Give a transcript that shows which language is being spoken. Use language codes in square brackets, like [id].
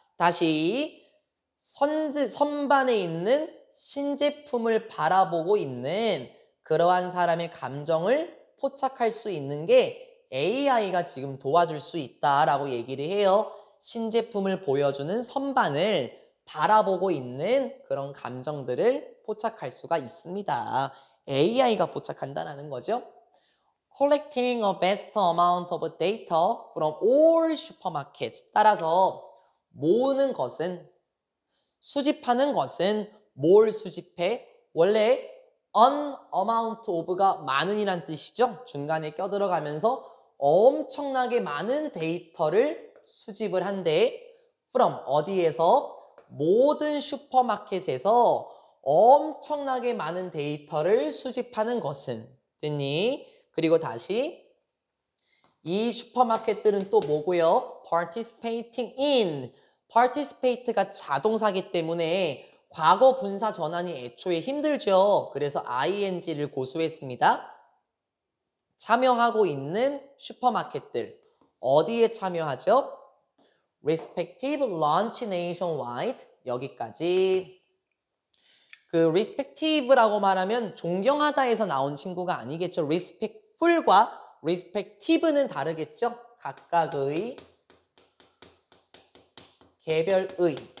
[ko] 다시 선반에 있는 신제품을 바라보고 있는 그러한 사람의 감정을 포착할 수 있는 게 AI가 지금 도와줄 수 있다라고 얘기를 해요. 신제품을 보여주는 선반을 바라보고 있는 그런 감정들을 포착할 수가 있습니다. AI가 포착한다는 거죠. [en] Collecting a vast amount of data from all supermarkets. [ko] 따라서 모으는 것은, 수집하는 것은 뭘 수집해? 원래 [en] an amount of [ko] 가 많은이란 뜻이죠. 중간에 껴들어가면서 엄청나게 많은 데이터를 수집을 한대. [en] from [ko] 어디에서? 모든 슈퍼마켓에서 엄청나게 많은 데이터를 수집하는 것은. 됐니? 그리고 다시 이 슈퍼마켓들은 또 뭐고요? [en] participating in. [ko] participate가 자동사기 때문에 과거 분사 전환이 애초에 힘들죠. 그래서 ing를 고수했습니다. 참여하고 있는 슈퍼마켓들. 어디에 참여하죠? [en] respective launch nationwide. [ko] 여기까지. 그 respective라고 말하면 존경하다에서 나온 친구가 아니겠죠. respectful과 respective는 다르겠죠. 각각의, 개별의.